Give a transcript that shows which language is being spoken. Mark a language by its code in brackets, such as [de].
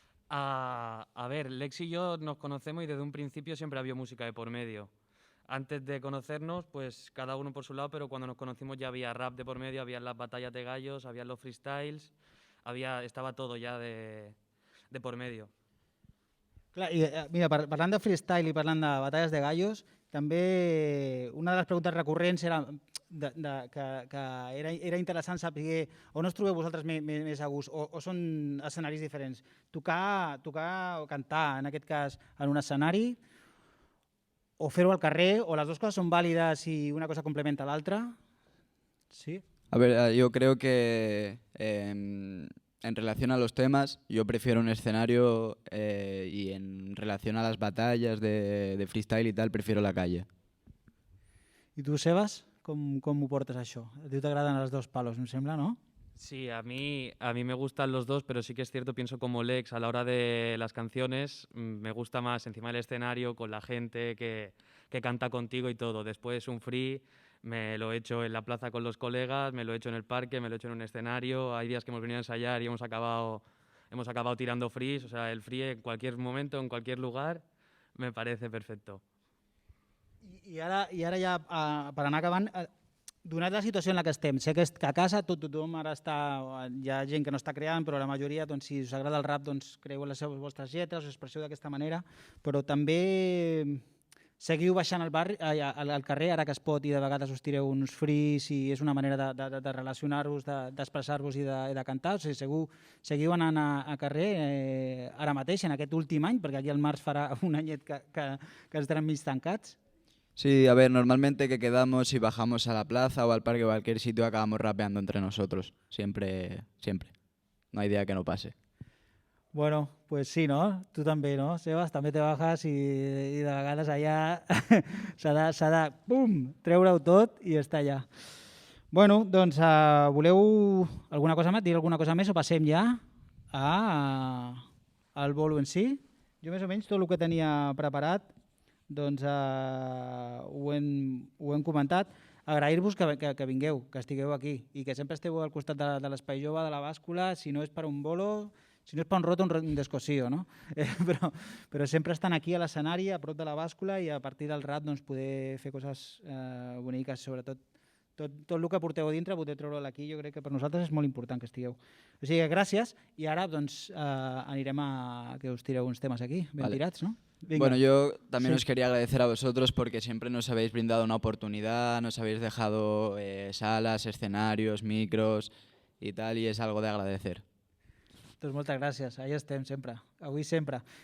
[es] A ver, Lex y yo nos conocemos y desde un principio siempre había música de por medio. Antes de conocernos, pues cada uno por su lado, pero cuando nos conocimos ya había rap de por medio, había las batallas de gallos, había los freestyles, estaba todo ya de por medio. [ca] Clar, i, mira, parlant de freestyle i parlant de batalles de gallos, també una de les preguntes recurrents era que era interessant saber on us trobeu vosaltres més a gust o són escenaris diferents. Tocar o cantar, en aquest cas, en un escenari, o fer-ho al carrer, o les dues coses són vàlides i una cosa complementa l'altra? Sí? [es] A ver, yo creo que en relación a los temas, yo prefiero un escenario y en relación a las batallas de freestyle y tal, prefiero la calle. [ca] I tu, Sebas, com ho portes això? A tu t'agraden els dos palos, em sembla, no? [es] Sí, a mí me gustan los dos, pero sí que es cierto, pienso como Lex, a la hora de las canciones, me gusta más encima del escenario, con la gente que canta contigo y todo. Después un free me lo he hecho en la plaza con los colegas, me lo he hecho en el parque, me lo he hecho en un escenario. Hay días que hemos venido a ensayar y hemos acabado tirando frees. O sea, el free en cualquier momento, en cualquier lugar, me parece perfecto. [ca] I ara ja, per anar acabant, donat la situació en la que estem, sé que a casa tothom ara hi ha gent que no està creant, però la majoria, doncs, si us agrada el rap, doncs, creu les vostres lletres, us expresseu d'aquesta manera, però també seguiu baixant al carrer, ara que es pot, i de vegades us tireu uns frees i és una manera de relacionar-vos, d'expressar-vos i de cantar. O sigui, seguiu anant a carrer ara mateix, en aquest últim any, perquè aquí al març farà un anyet que estarem mig tancats. [es] Sí, a ver, normalmente que quedamos y bajamos a la plaza o al parque o a cualquier sitio acabamos rapeando entre nosotros. Siempre, siempre. No hay día que no pase. [ca] Bueno, pues sí, no? Tu també, no, Sebas? També [es] te bajas [ca] i de vegades allà s'ha de pum, treure-ho tot i està allà. Bueno, doncs voleu alguna cosa més, dir alguna cosa més o passem ja al bolo en si? Jo més o menys tot el que tenia preparat doncs ho hem comentat. Agrair-vos que vingueu, que estigueu aquí i que sempre esteu al costat de l'Espai Jove, de la Bàscula, si no és per un bolo, si no és per [es] un roto, un descosío, [ca] no? Però sempre estan aquí a l'escenari, a prop de la Bàscula, i a partir del rap doncs, poder fer coses boniques, sobretot tot el que porteu a dintre, poder treure'l aquí, jo crec que per nosaltres és molt important que estigueu. O sigui, gràcies, i ara doncs, anirem a que us tireu uns temes aquí, ben tirats, no? [es] Venga. Bueno, yo también os quería agradecer a vosotros porque siempre nos habéis brindado una oportunidad, nos habéis dejado salas, escenarios, micros y tal, y es algo de agradecer. [ca] Doncs moltes gràcies, ahí estem sempre, avui sempre.